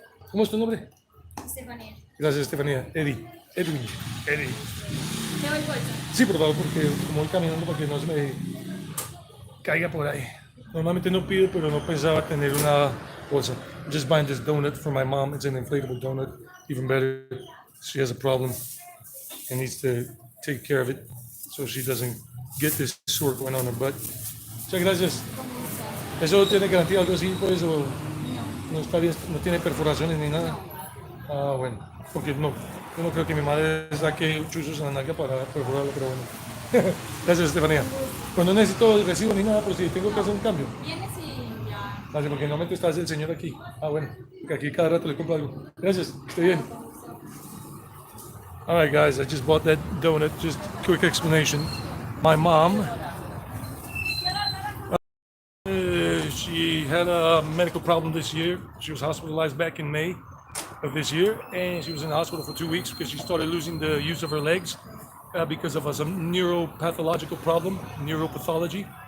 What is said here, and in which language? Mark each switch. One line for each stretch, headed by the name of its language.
Spanish: ¿Cómo es tu nombre? Estefanía. Gracias, Estefanía. Edwin. ¿Te doy bolsa? Sí, por favor, porque como voy caminando para que no se me caiga por ahí. Normalmente no pido, pero no pensaba tener una bolsa.
English: I'm just buying this donut for my mom. It's an inflatable donut. Even better, she has a problem and needs to take care of it so she doesn't get this sore going on her butt.
Spanish: Muchas gracias. ¿Eso tiene garantía o algo así? Pues, o no está bien, no tiene perforaciones ni nada. Ah, bueno, porque no, yo no creo que mi madre saque chuzos en la nalga para perforarlo, pero bueno. Gracias, Estefanía. Cuando necesito recibo ni nada, pero si tengo que hacer un cambio. Vienes y ya. Gracias, porque normalmente está el señor aquí. Ah, bueno, porque aquí cada rato le compro algo. Gracias, esté bien.
English: All right, guys, I just bought that donut. Just quick explanation. My mom, she had a medical problem this year. She was hospitalized back in May of this year, and she was in the hospital for 2 weeks because she started losing the use of her legs because of some neuropathological problem, neuropathology.